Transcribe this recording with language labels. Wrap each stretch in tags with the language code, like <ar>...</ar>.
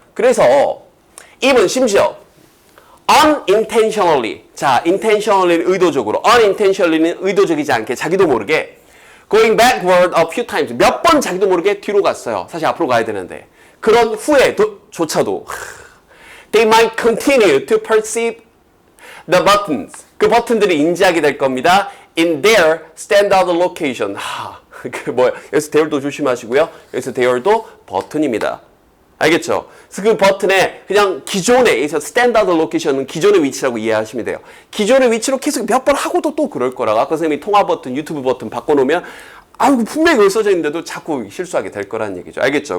<ko>그래서 even 심지어 unintentionally, 자, intentionally는 의도적으로, unintentionally는 의도적이지 않게 자기도 모르게</ko> <en>going backward a few times,</en> <ko>몇 번 자기도 모르게 뒤로 갔어요. 사실 앞으로 가야 되는데. 그런 후에조차도</ko> <en>they might continue to perceive the buttons,</en> <ko>그 버튼들이 인지하게 될 겁니다.</ko> <en>in their standard location.</en> <ko>여기서 there도 조심하시고요. 여기서 there도 버튼입니다. 알겠죠? 그래서 그 버튼에 그냥 기존의 스탠다드 로케이션은 기존의 위치라고 이해하시면 돼요. 기존의 위치로 계속 몇 번 하고도 또 그럴 거라고. 아까 선생님이 통화 버튼, 유튜브 버튼 바꿔놓으면 아이고 분명히 여기 써져 있는데도 자꾸 실수하게 될 거라는 얘기죠. 알겠죠?</ko>